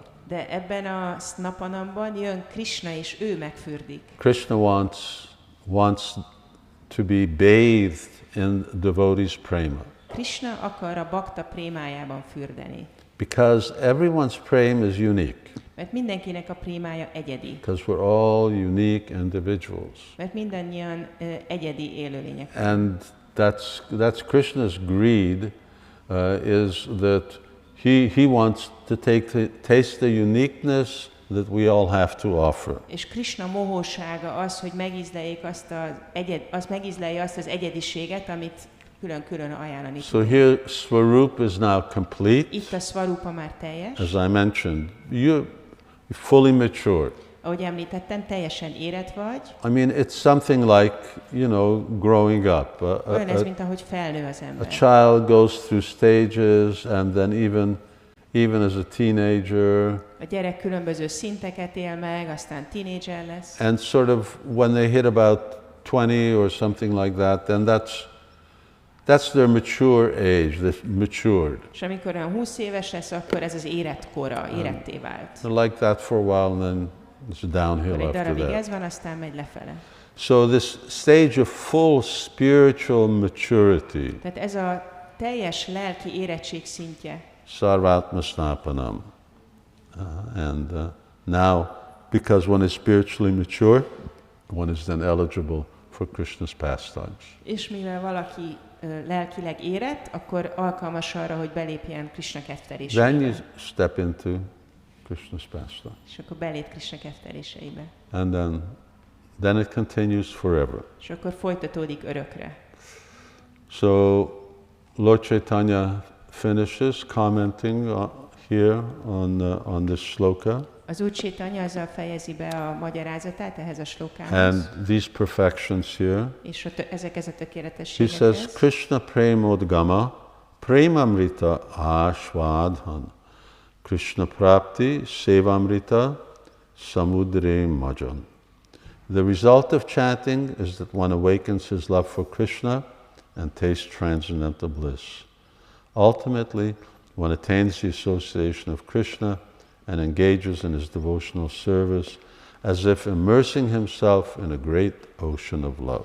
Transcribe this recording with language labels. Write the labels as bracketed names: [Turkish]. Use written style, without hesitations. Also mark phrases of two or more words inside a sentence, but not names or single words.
[Hungarian] De ebben a snapanamban jön Krishna, és ő megfürdik. [English] Krishna wants to be bathed in devotees' prema. [Hungarian] Krishna akar a bakta prémájában fürdeni. [English] Because everyone's prema is unique. [Hungarian] Mert mindenkinek a prémája egyedi. [English] Because we're all unique individuals. [Hungarian] Mert mindannyian egyedi élőlények. [English] And that's Krishna's greed, is that he wants to taste the uniqueness that we all have to offer. [Hungarian] És Krishna mohósága az, hogy megízleljék azt az egyediséget, amit külön-külön ajánlani. [English] So here Swarup is now complete. [Hungarian] Itt a Swarupa már teljes. [English] As I mentioned, you're fully matured. [Hungarian] Ahogy említettem, teljesen érett vagy. [English] I mean, it's something like, growing up. [Hungarian] Olyan ez, mint ahogy felnő az [English] A [Hungarian] ember. [English] child goes through stages, and then even as a teenager. [Hungarian] A gyerek különböző szinteket él meg, aztán tínédzser lesz. [English] And sort of when they hit about 20 or something like that, then that's their mature age, they've matured. [Hungarian] És amikor olyan 20 éves lesz, akkor ez az érett kora, éretté vált. [English] They're like that for a while, and then it's downhill [Hungarian] Akkor egy [English] after [Hungarian] darabig [English] that. [Hungarian] ez van, aztán megy lefele. [English] So this stage of full spiritual maturity, [Hungarian] Tehát ez a teljes lelki érettség szintje. [Sanskrit] सर्वात्म स्नपनम्. [English] And now, because one is spiritually mature, one is then eligible for Krishna's pastimes. [Hungarian] És mivel valaki lelkileg érett, akkor alkalmas arra, hogy belépjen Krishna [English] Then you [Hungarian] ketteréseibe. [English] step into Krishna's pastime. [Hungarian] És akkor belép Krishna ketteréseibe. [English] And then it continues forever. [Hungarian] És akkor folytatódik örökre. [English] So Lord Chaitanya finishes commenting here on this shloka. [Hungarian] Az Úr Chaitanya azzal fejezi be a magyarázatát ehhez a slokához. [English] And these perfections here. [Hungarian] És ezek a [English] He [Hungarian] tökéletességekhez. [Bangla] says, কৃষ্ণ প্রেমোদ্গম প্রেমামৃত আস্বাদন কৃষ্ণ প্রাপ্তি সেবামৃত সমুদ্রে মজ্জন. [English] The result of chanting is that one awakens his love for Krishna and tastes transcendental bliss. Ultimately, one attains the association of Krishna and engages in his devotional service as if immersing himself in a great ocean of love.